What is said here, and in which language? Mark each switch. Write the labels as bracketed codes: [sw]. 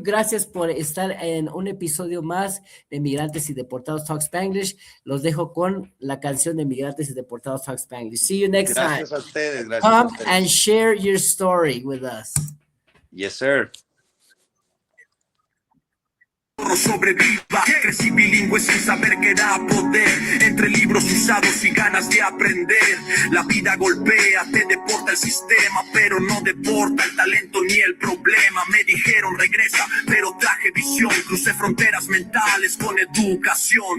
[es] Gracias por estar en un episodio más de Migrantes y Deportados Talk Spanglish. Los dejo con la canción de Migrantes y Deportados Talk Spanglish. [en] See you next time. [es] Gracias a ustedes. Gracias a [en] Come [es] ustedes. [en] and share your story with us. Yes, sir. [es] Sobreviva, crecí bilingüe sin saber que era poder, entre libros usados y ganas de aprender. La vida golpea, te deporta el sistema, pero no deporta el talento ni el problema. Me dijeron regresa, pero traje visión, crucé fronteras mentales con educación.